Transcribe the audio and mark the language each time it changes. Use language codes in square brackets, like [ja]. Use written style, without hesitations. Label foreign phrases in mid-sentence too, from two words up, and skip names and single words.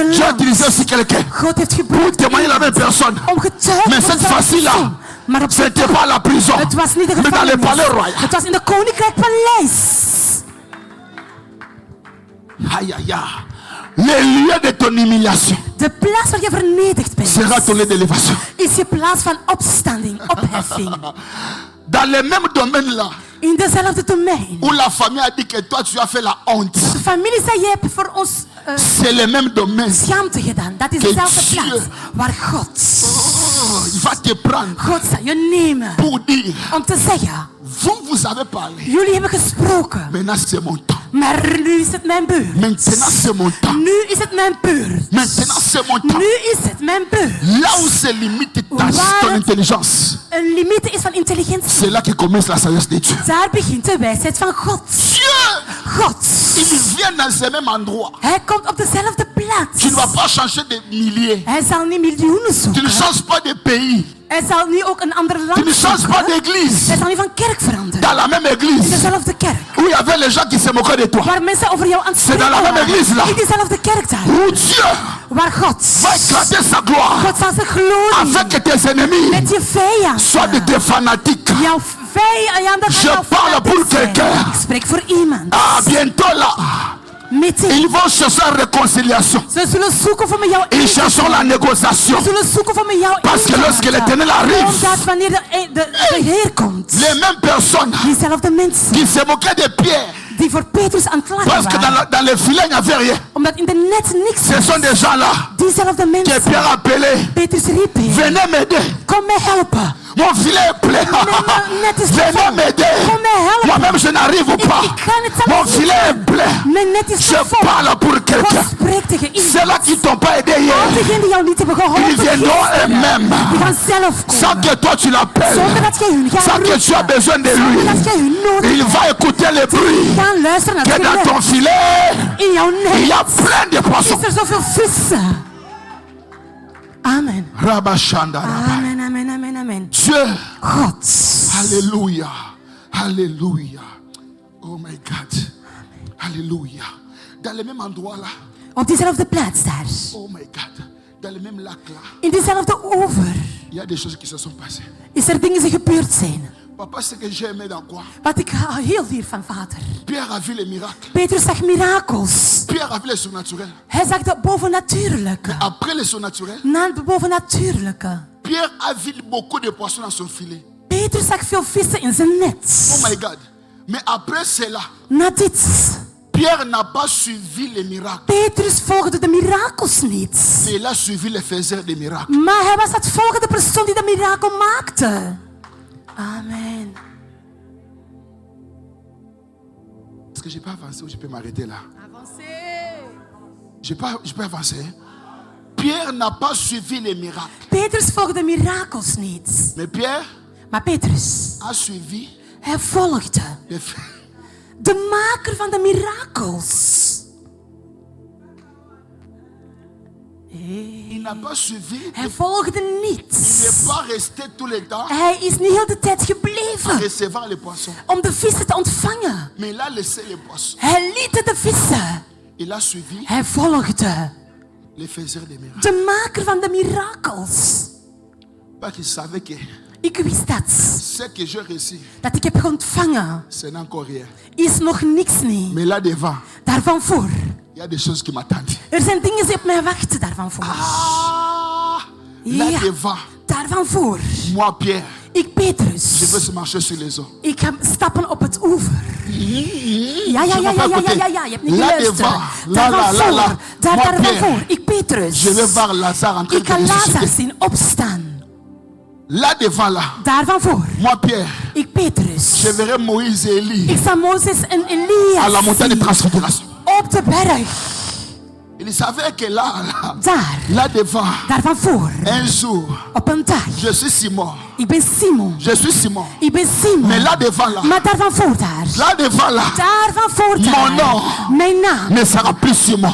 [fr] J'ai [nl] land. [fr] utilisé aussi quelqu'un [nl] God heeft [fr] pour [nl] gebruikt [fr] témoigner la même personne. [nl] om getuigen [fr] Mais [nl] voor [fr] cette [nl] zijn [fr] fois-ci là, [nl] persoon. Maar op [fr] c'était pas la prison, [nl] het was niet de [fr] mais dans le [nl] gevangenis. [fr] palais royal. [nl] Het was in de Koninkrijk Paleis. [fr] Aïe aïe aïe. Le lieu de ton humiliation [nl] De plaats waar je vernederd bent. [fr] sera ton lieu d'élévation. [nl] Is je plaats van opstanding, opheffing. [fr] Dans le même domaine là, [nl] In dezelfde domein. [fr] où la famille a dit que toi tu as fait la honte, [nl] De familie zei, je hebt voor ons [fr] c'est le même domaine. [nl] schaamte gedaan. Dat is [fr] Que [nl] dezelfde [fr] Dieu- [nl] plaats waar God, [fr] Oh, il va te prendre [nl] God zal je nemen. [fr] pour dire, [nl] Om te zeggen, [fr] vous avez parlé. [nl] jullie hebben gesproken. [fr] Maintenant c'est mon temps. [nl] Maar nu is het mijn beurt. [fr] Maintenant c'est mon temps. [nl] Nu is het mijn beurt. [fr] Maintenant c'est mon temps. [nl] Nu is het mijn beurt. [fr] Là où se limite ton intelligence, [nl] Een limiet is van intelligentie. [fr] c'est là que commence la sagesse de Dieu. [nl] Daar begint de wijsheid van God. [fr] Dieu, [nl] God. [fr] il vient dans ce même endroit. [nl] Hij komt op dezelfde plaats. [fr] Tu ne vas pas changer de milliers. [nl] Hij zal niet miljoenen [fr] Tu ne [nl] zoeken. [fr] changes pas de pays. [nl] Hij zal nu ook een ander [fr] Tu [nl] land [fr] ne changes pas [nl] zoeken. [fr] d'église. [nl] Hij zal niet van kerk veranderen. [fr] Dans la même [nl] In [fr] église [nl] dezelfde kerk. [fr] où il y avait les gens qui se moquaient de toi. [nl] Waar mensen over jou aan het [fr] C'est dans [nl] spreken [fr] la même église, là. [nl] waren. In dezelfde kerk daar. [fr] Où Dieu [nl] Waar God. [fr] va éclater sa gloire [nl] God zal zijn glorie [fr] afin que tes ennemis [nl] met je vijanden. [fr] soient de tes fanatiques. [nl] Jouw vijanden [fr] Je [nl] gaan jou [fr] parle [nl] fanatiek [fr] pour [nl] zijn. [fr] quelqu'un. [nl] Ik spreek voor iemand. [fr] Ah, bientôt là, [nl] Meteen. [fr] ils vont chercher la réconciliation. [nl] Ze zullen zoeken voor met jou [fr] Ils chercheront la négociation. [nl] Ze zullen zoeken voor met jou [fr] Parce que lorsque l'Éternel arrive, [nl] omdat wanneer de Heer komt. [fr] les mêmes personnes [nl] Diezelfde mensen [fr] qui se moquaient de Pierre, [nl] die voor Petrus aan het lachen [fr] parce que [nl] waren. [fr] dans les filets, il n'y avait rien. [nl] Omdat in de net niks [fr] Ce [nl] was. [fr] sont des gens-là [nl] Diezelfde [fr] que [nl] mensen. [fr] Pierre appelait. [nl] Petrus riep hem. [fr] Venez m'aider. [nl] Kom mij helpen. [fr] Mon filet est plein. [nl] net is [fr] Venez [nl] gevallen. [fr] m'aider. [nl] Kom mij helpen. [fr] Moi-même, je n'arrive pas. [nl] Ik kan het zelf [fr] Mon [nl] niet. [fr] filet est plein. [nl] Mijn net is [fr] Je [nl] vol. [fr] parle pour [nl] God [fr] quelqu'un. [nl] spreekt tegen iemand. [fr] Ceux-là qui ne t'ont pas aidé [nl] Al hier, diegenen die jou niet hebben geholpen. [fr] ils viendront [nl] gisteren, [fr] eux-mêmes. [nl] Die gaan zelf [fr] Sans [nl] komen. [fr] que toi tu l'appelles. [nl] Zonder dat jij hun gaat [fr] Sans que tu as [nl] roepen. [fr] besoin de [nl] Zonder [fr] lui. [nl] dat jij hun nodig [fr] Il [nl] hebt. [fr] va écouter le bruit. [nl] Gaan luisteren naar [fr] Que [nl] het [fr] dans ton [nl] geluid. [fr] filet, [nl] In jouw [fr] il y [nl] net [fr] a plein de poissons. [nl] is er zoveel vissen. Amen. Rabashanda Rabba. Amen, amen, amen, amen. [fr] Dieu. [nl] God. [fr] Alléluia. Alléluia. [en] Oh my God. [fr] Alléluia. Dans le même endroit là, [nl] Op diezelfde plaats daar. [en] Oh my God. [fr] Dans le même lac là, [nl] In diezelfde oever. [fr] il y a des choses qui se sont passées. [nl] Is er dingen die gebeurd zijn. [fr] Papa, ce que j'ai aimé dans quoi? [nl] Wat ik heel hier van vader. [fr] Pierre a vu les miracles. [nl] Petrus zag mirakels. [fr] Pierre a vu les surnaturels. [nl] Hij zag de bovennatuurlijke. [fr] Après les surnaturels, [nl] Na het bovennatuurlijke. [fr] Pierre a vu beaucoup de poissons dans son filet. [nl] Petrus zag veel vissen in zijn net. [en] Oh my God. [fr] Mais après cela, [nl] Na dit. [fr] Pierre n'a pas suivi les miracles. [nl] Petrus volgde de mirakels niet. [fr] Mais il a suivi les faiseurs des miracles. [nl] Maar hij was het volgende persoon die de mirakel maakte. Amen. [fr] Est-ce que je peux avancer ou je peux m'arrêter là? Avancez. Je peux avancer. Pierre n'a pas suivi les miracles. [nl] Petrus volgde mirakels niet. [fr] Mais Pierre [nl] Maar Petrus, [fr] a suivi [nl] hij volgde [fr] les [nl] de maker van de mirakels. [fr] Il n'a pas suivi. [nl] Hij volgde [fr] Il [nl] niet. [fr] n'est pas resté tout le temps [nl] Hij is niet heel de tijd [fr] à [nl] gebleven [fr] recevoir les poissons. [nl] om de vissen te ontvangen. [fr] Mais il a laissé les poissons. [nl] Hij liet de vissen. [fr] Il a suivi [nl] Hij volgde [fr] les faiseurs des miracles. [nl] de maker van de mirakels. [fr] Parce qu'il savait que [nl] Ik wist dat. [fr] ce que j'ai reçu, [nl] Dat ik heb ontvangen [fr] ce n'est encore rien. [nl] is nog niks niet. [fr] Mais là devant, [nl] Daarvan voor. [fr] il y a des choses qui m'attendent. [nl] Er zijn dingen die op mij wachten daarvan voor. [fr] Ah, là [nl] Ja, [fr] devant, [nl] daarvan voor. [fr] moi Pierre, [nl] Ik [fr] je [nl] Petrus. [fr] veux marcher sur les eaux. [nl] Ik ga stappen op het oever. Ja, [fr] Je m'as pas écouté. [nl] je hebt niet [fr] Là [nl] geluisterd. [fr] devant, là, [nl] Daarvan [fr] là, là. [nl] voor. [fr] Moi, [nl] Daarvan [fr] Pierre, [nl] voor. Ik Petrus. Je vais voir Lazare en train Ik de ga Lazarus [fr] ressusciter. [nl] zien opstaan. [fr] Là devant là, [nl] Daarvan voor. [fr] moi Pierre, [nl] Ik Petrus. [fr] je verrai Moïse et Élie [nl] Ik zal Mozes en [fr] à la [nl] Elias [fr] montagne de [nl] zien. [fr] transfiguration. [nl] Op de berg. [fr] Il savait que là, [nl] Daar. [fr] là devant, [nl] Daarvan voor. [fr] un jour, [nl] Op een dag. [fr] je suis Simon. [nl] Ik ben Simon. [fr] Je suis Simon. [nl] Ik ben Simon. [fr] Mais là devant là, [nl] Maar daarvan voor daar. [fr] là devant là, [nl] Daarvan voor daar. [fr] Mon nom. [nl] Mijn naam. [fr] ne sera plus Simon.